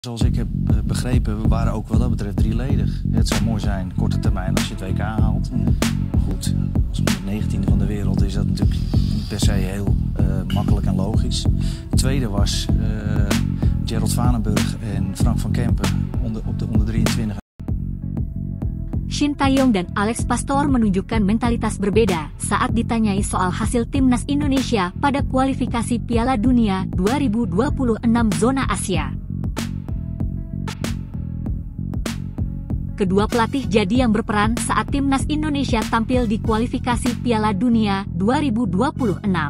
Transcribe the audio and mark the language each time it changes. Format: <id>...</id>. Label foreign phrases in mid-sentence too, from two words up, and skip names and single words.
<nl>Zoals ik heb begrepen, we waren ook wat dat betreft drieledig. Het zou mooi zijn, korte termijn, als je het WK haalt. Maar goed, als 119e van de wereld is dat natuurlijk niet per se heel makkelijk en logisch. Het tweede was Gerald Vanenburg en Frank van Kempen op de onder 23.</nl> <id>Shin Tae-yong dan Alex Pastor menunjukkan mentalitas berbeda saat ditanyai soal hasil timnas Indonesia pada kualifikasi Piala Dunia 2026 zona Asia. Kedua pelatih jadi yang berperan saat timnas Indonesia tampil di kualifikasi Piala Dunia 2026.</id>